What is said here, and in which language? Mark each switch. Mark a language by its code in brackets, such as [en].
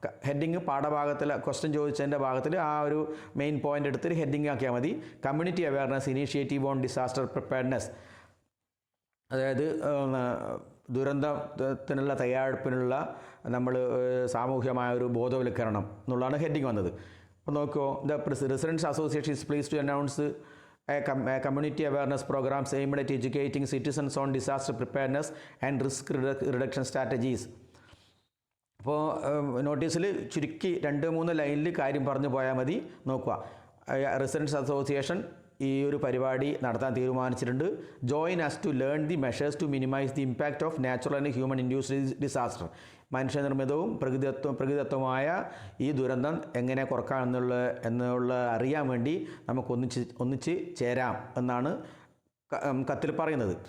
[ml] Heading പാഠഭാഗത്തിൽ question ചോദിച്ചതിൻ്റെ ഭാഗത്തിൽ ആ ഒരു മെയിൻ പോയിൻ്റ് എടുത്തിട്ട് ഹെഡിങ് ആക്കിയാൽ മതി. [en] community awareness initiative on disaster preparedness, [ml] അതായത് ദുരന്തത്തിനുള്ള തയ്യാറെടുപ്പിനുള്ള നമ്മൾ സാമൂഹികമായ ഒരു ബോധവൽക്കരണം എന്നുള്ളതാണ് ഹെഡിങ് വന്നത്. അപ്പോൾ നോക്കുമോ, [en] The residence association is please to announce a community awareness programs aimed at educating citizens on disaster preparedness and risk reduction strategies. [ml] അപ്പോൾ നോട്ടീസിൽ ചുരുക്കി 2-3 ലൈനിൽ കാര്യം പറഞ്ഞു പോയാൽ മതി. നോക്കുക, റെസിഡൻസ് അസോസിയേഷൻ ഈ ഒരു പരിപാടി നടത്താൻ തീരുമാനിച്ചിട്ടുണ്ട്. [en] Join us to learn the measures to minimise the impact of natural and human induced disaster. [ml] മനുഷ്യനിർമ്മിതവും പ്രകൃതിദത്തമായ ഈ ദുരന്തം എങ്ങനെ കുറക്കാം എന്നുള്ള അറിയാൻ വേണ്ടി നമുക്ക് ഒന്നിച്ച് ചേരാം എന്നാണ് കത്തിൽ പറയുന്നത്.